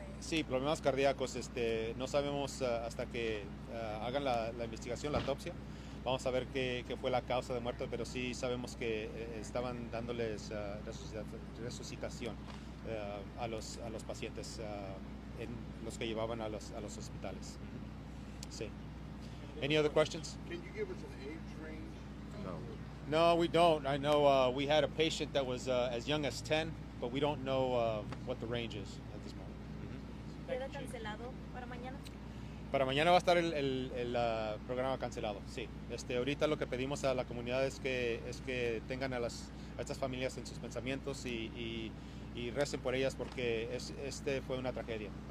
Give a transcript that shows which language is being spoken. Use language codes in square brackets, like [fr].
[es] Sí, problemas cardíacos. No sabemos hasta que hagan la investigación, la autopsia. Vamos a ver qué fue la causa de muerte, pero sí sabemos que estaban dándoles resucitación a los pacientes, en los que llevaban a los hospitales. Sí. [en] Any other questions? Can you give us an age range? No. No, we don't. I know we had a patient that was as young as 10, but we don't know what the range is at this moment. [es] ¿Queda cancelado para mañana? Para mañana va a estar el programa cancelado, sí. Ahorita lo que pedimos a la comunidad es que tengan a estas familias en sus pensamientos y recen por ellas porque fue una tragedia.